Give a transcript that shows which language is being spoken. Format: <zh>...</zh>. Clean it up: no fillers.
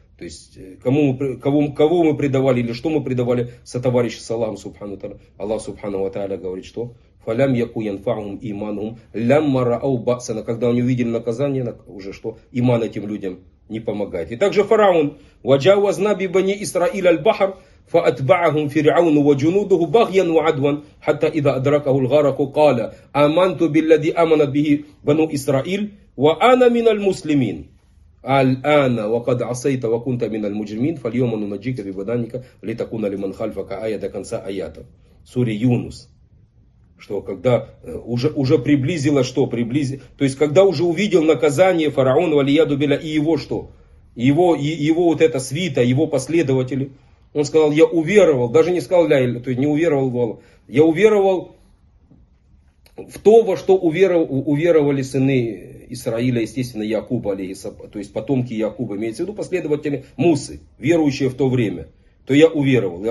<ru>То есть, кого мы предавали или что мы предавали сотоварищу с Аллахом субхану тааля. Аллах субхану ва тааля говорит, что</ru> <ar>«Фалям яку янфаум иманум лямма раау басана».</ar> <ru>Когда они увидели наказание, уже что? Иман этим людям не помогает. И также фараон</ru> <ar>«Ваджауазна бибани Исраиль аль-Бахар فأتبعهم فرعون وجنوده بغيا وعدوا حتى إذا أدركه الغرق قال آمنت بالذي آمنت به بنو إسرائيل وأنا من المسلمين الآن وقد عصيت وكنت من المجرمين فاليوم ننجيك ببدنك لتكون لمن خلفك آية</ar> <ru>до конца</ru> <ar>آياته سورة يونس.</ar> <ru>Что когда уже приблизило, что приблизило, то есть когда уже увидел наказание фараона Валиядубеля и его что, его вот эта свита, его последователи, он сказал, я уверовал, даже не сказал ля, то есть не уверовал, я уверовал в то, во что уверовали сыны Исраиля, естественно, Якуба, то есть потомки Якуба, имеется в виду последователи Мусы, верующие в то время, то я уверовал.</ru>